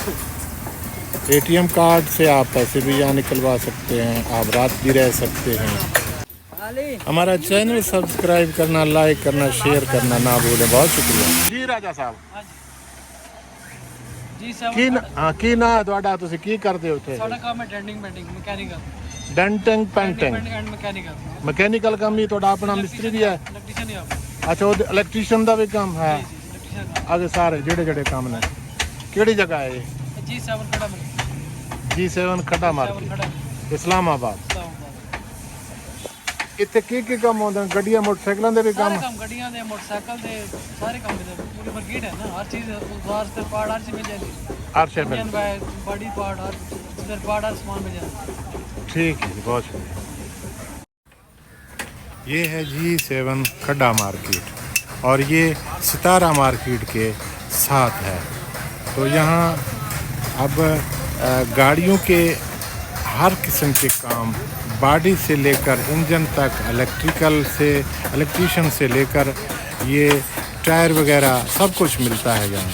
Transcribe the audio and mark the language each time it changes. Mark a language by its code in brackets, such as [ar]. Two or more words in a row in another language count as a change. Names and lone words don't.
[ur] ATM کارڈ سے آپ پیسے بھی یہاں نکلوا سکتے ہیں، آپ رات بھی رہ سکتے ہیں۔ ہمارا چینل سبسکرائب کرنا، لائک کرنا، شیئر کرنا نہ بھولیں۔ بہت شکریہ جی راجا صاحب۔ [pa] کی نا تھوڑا تسی کی کرتے ہوتے؟ ਸਾਡਾ ਕੰਮ ਹੈ [en] denting painting mechanical denting painting and mechanical [ur] مکینیکل کام بھی تھوڑا اپنا مستری بھی ہے؟ [pa] ਇਲੈਕਟ੍ਰੀਸ਼ੀਅਨ ਹੀ ਆਪ [ur] اچھا وہ الیکٹریشین کا بھی کام ہے؟ [pa] ਇਲੈਕਟ੍ਰੀਸ਼ੀਅਨ آگے سارے جڑے جڑے کام نے کیڑی جگہ ہے یہ؟ G7 ਖੜਾ ਮਿਲ [ur] G7 کھڈا مارکیٹ اسلام آباد۔ [pa] ਇੱਥੇ ਕੀ ਕੰਮ ਹੁੰਦੇ ਨੇ؟ ਗੱਡੀਆਂ ਮੋਟਰਸਾਈਕਲਾਂ ਦੇ ਵੀ ਸਾਰੇ ਕੰਮ? ਕੰਮ ਗੱਡੀਆਂ ਦੇ ਮੋਟਰਸਾਈਕਲ ਦੇ ਸਾਰੇ ਕੰਮ ਦੇ ਪੂਰੀ ਮਾਰਕੀਟ ਹੈ ਨਾ, ਹਰ ਚੀਜ਼ ਬਾਹਰ ਤੇ ਪਾਰਟ ਹਰ ਚੀਜ਼ ਮਿਲ ਜਾਂਦੀ [ur] ہر شے میں؟ [en] engine body part ਹਰ spare part [ur] ہر سامان مل جاتا ٹھیک ہے جی، بہت شکریہ۔ یہ ہے G7 کھڈا مارکیٹ، اور یہ ستارہ مارکیٹ کے ساتھ ہے۔ تو یہاں اب گاڑیوں کے ہر قسم کے کام، باڈی سے لے کر انجن تک، الیکٹریشین سے لے کر یہ ٹائر وغیرہ سب کچھ ملتا ہے یہاں۔